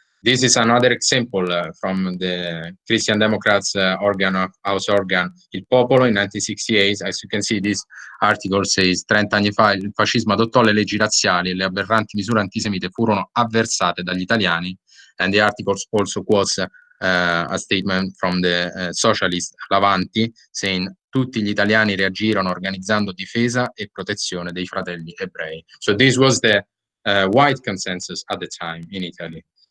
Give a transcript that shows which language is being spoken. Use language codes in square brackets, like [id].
[en] This is another example from the Christian Democrats House organ Il Popolo in 1968. As you can see, this article says [it] 30 anni fa il fascismo adottò le leggi razziali e le aberranti misure antisemite furono avversate dagli italiani. [en] And the article also quotes a statement from the socialist Lavanti saying [it] tutti gli italiani reagirono organizzando difesa e protezione dei fratelli ebrei. [en] So this was the wide consensus at the time in Italy.